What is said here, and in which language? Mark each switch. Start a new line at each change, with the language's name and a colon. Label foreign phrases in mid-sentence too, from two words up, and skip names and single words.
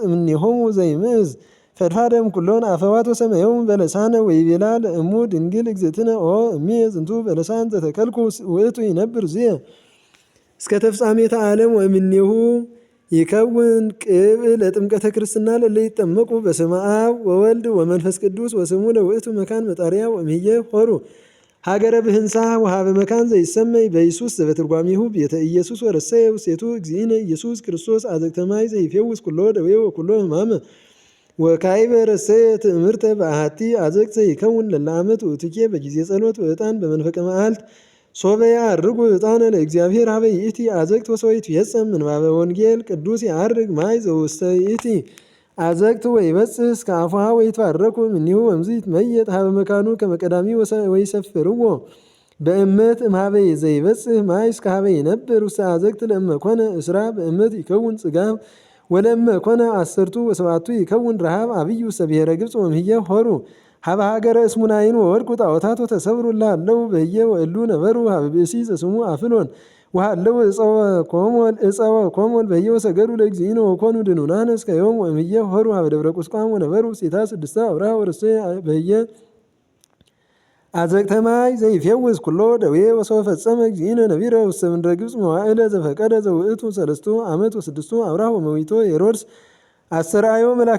Geez: እምኔሆሙ ዘይምዕዝ ፈድፋደም ኩሎን አፈዋት ወሰመዮሙ በለሳነ ወይቤላ ለእሙ ድንግል እግዝእትነ ኦ እምየ ዝንቱ በለሳን ዘተከልኩ ውእቱ ይነብር ዝየ እስከ ተፍጻሜተ ዓለም ወእምኔሁ ይከውን ቅብዕ ለጥምቀተ ክርስትና ለለ ይጠመቁ በስመ አብ ወወልድ ወመንፈስ ቅዱስ ወስሙ ለውእቱ መካን መጣርያ ወእምህየ ሆሩ ሀገረ ብህንሳ ወሀበ መካን ዘይሰመይ በኢየሱስ ዘበትርጓሚሁ ቤተ ኢየሱስ ወረሰየ ውስቴቱ እግዚእነ ኢየሱስ ክርስቶስ አዘግተማይ ዘይፌውስ ኩሎ ደዌ ወኩሎ ሕማመ ወካዕበ ረሰየ ትእምርተ በአሐቲ አዘቅት ዘይከውን ለለዓመት ውእቱኬ በጊዜ ጸሎት ወዕጣን በመንፈቀ መዓልት ሶበ ያዐርጉ ዕጣነ ለእግዚአብሔር ሀበ ይእቲ አዘቅት ወሰወይቱ ይፈጸም ምንባበ ወንጌል ቅዱስ ያዐርግ ማይ ዘውስተ ይእቲ አዘቅት ወይበጽሕ እስከ አፉሃ ወይትባረኩ እምኔሁ ወእምዝ ይትመየጥ ሀበ መካኑ ከመ ቀዳሚ ወይሰፍርዎ በእመት እምኀበ ዘይበጽሕ ማይ እስከ ሀበ ይነብር ውስተ አዘቅት ለእመ ኮነ እስራ በእመት ይከውን ጽጋብ ወለእመ ኮነ አሰርቱ ወሰብዓቱ ይከውን ረሃብ አብይ ውስተ ብሔረ ግብጽ ወእምህየ ሆሩ ሀበ ሀገረ እስሙናይን ወወድቁ ጣዖታት ወተሰብሩ ላለው በየ ወእሉ ነበሩ ሀበ ብእሲ ዘስሙ አፍሎን ወሃለው እፀወ ኮሞል በየ ወሰገዱ ለእግዚእነ ወኮኑ ድኑናነ እስከ ዮም ወእምየ ሆሩ ሀበ ደብረ ቁስቋም ወነበሩ ውስቴታ ስድስተ አብርሃ ወረሰ በየ አዘቅተ ማይ ዘይፌውስ ኩሎ ደዌ ወሰወ ፈጸመ እግዚእነ ነቢረ ውስተ ምድረ ግብጽ መዋዕለ ዘፈቀደ ዘውእቱ ሰለስቱ ዓመት ወስድስቱ አብርሃ ወመዊቶ ሄሮድስ አስተርአዮ መልአከ